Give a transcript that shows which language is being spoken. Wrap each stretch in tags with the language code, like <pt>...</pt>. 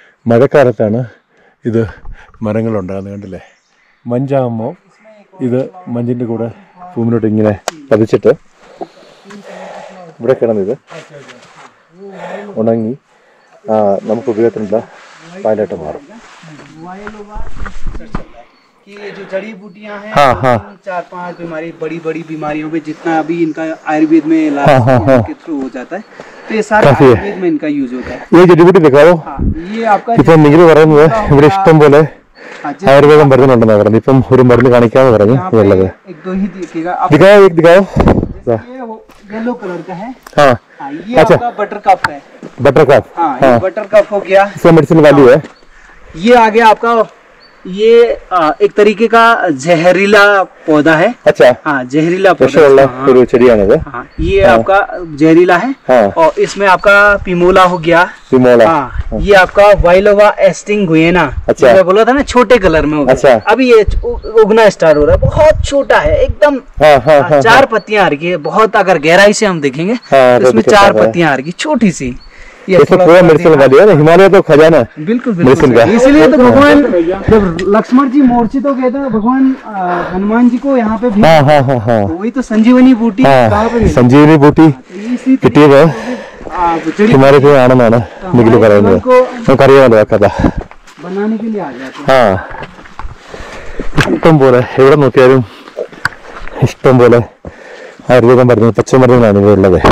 <ml>മഴക്കാലത്താണ് ഇത് മരങ്ങളുണ്ടാകുന്നത്. കണ്ടില്ലേ? മഞ്ചാകുമ്പോൾ ഇത് മഞ്ഞിൻ്റെ കൂടെ ഭൂമിയിലോട്ട് ഇങ്ങനെ പതിച്ചിട്ട് ഇവിടെ കിടന്നിത് ഉണങ്ങി നമുക്ക് ഉപയോഗത്തിനുള്ള പാലായിട്ട് മാറും.</ml> <hi>कि ये जो जड़ी बूटियां हैं 4-5 बीमारी बड़ी बड़ी बीमारियों पे जितना अभी इनका आयुर्वेद में इलाज के थ्रू हो जाता है, तो ये सारा आयुर्वेद में इनका यूज होता है. ये जड़ी बूटी दिखाओ. ये आपका</hi> <ml>ഇപ്പം നിങ്ങൾ പറയുന്നത് ഇവിടെ ഇഷ്ടം പോലെ ആയുർവേദം മരുന്നുണ്ടെന്നാണ് പറഞ്ഞത്. ഇപ്പം ഒരു മരുന്ന് കാണിക്കാന്ന് പറഞ്ഞു ഉള്ളത്.</ml> <hi>एक दो ही दिखेगा. दिखाओ. ये येलो कलर का है. हाँ, ये आपका बटर कप है. बटर कप, हाँ ये बटर कप हो गया, इसका मेडिसिन वैल्यू है। ये आ गया आपका, ये एक तरीके का जहरीला पौधा है। अच्छा, हाँ जहरीला पौधा,</hi> <ml>ഒരു ചെടിയാണിത്।</ml> <hi>हाँ ये आपका जहरीला है। और इसमें आपका पिमोला हो गया, पिमोला। हाँ ये आपका वाइलोवा एस्टिंग गुएना। अच्छा, मैं बोला था ना छोटे कलर में होगा। अच्छा, अभी ये उगना स्टार्ट हो रहा है, बहुत छोटा है एकदम। 4 पत्तियां आ रही है, बहुत अगर गहराई से हम देखेंगे तो इसमें 4 पत्तियां आ रही, छोटी सी। ये पूरा मेडिसिन वैल्यू है, हिमालय तो खजाना है। बिल्कुल बिल्कुल, इसीलिए तो भगवान जब लक्ष्मण जी मूर्छित हो गए थे, भगवान हनुमान जी को यहाँ पे भी, वही तो संजीवनी बूटी कहाँ पे,</hi> <ml>संजीवनी बूटी കിട്ടിയത് ഹിമാലയത്തിൽ ആണെന്നാണ് നിഖിൽ പറയുന്നത്. നമുക്കറിയാമല്ലോ ആ കഥ.</ml> <hi>बनाने के लिए आ जाते</hi> <ml>ആ ഇഷ്ടം പോലെ എവിടെ നോക്കിയാലും ഇഷ്ടം പോലെ ആയുർവേദം മരുന്ന്, പച്ചമരുന്നുകളാണ് ഇവിടെ ഉള്ളത്.</ml>